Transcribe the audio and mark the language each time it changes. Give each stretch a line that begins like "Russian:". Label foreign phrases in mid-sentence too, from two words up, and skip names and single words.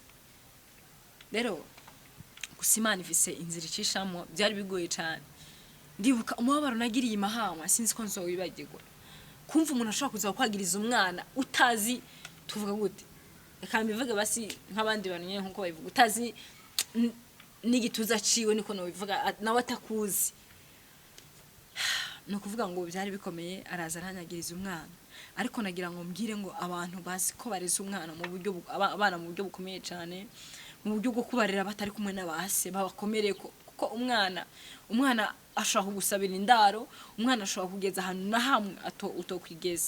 Rundi: Rero gusa Imana ifise inzira icishamo byari bigoye cyane. Ndibuka umubabaro nagiriye Mahama sinzi ko nzowibagirwa. Kumva umuntu ashobora kuza kwagiriza umwana utazi tuvuga gute, reka mbivuge basi nk'abandi bantu nyene nkuko babivuga, utazi n'igituza ciwe niko no bivuga nawe atakuzi. No kuvuga ngo byari bikomeye, araza aranyagiriza umwana. Ariko nagira ngo mbwire ngo abantu basi ko bareze umwana mu buryo abana mu buryo bukomeye cyane, mu buryo bwo kubarera batari kumwe n'abase babakomereye kuko umwana ashobora kugusabira indaro, umwana ashobora kugeza ahantu na hamwe utokwigeza.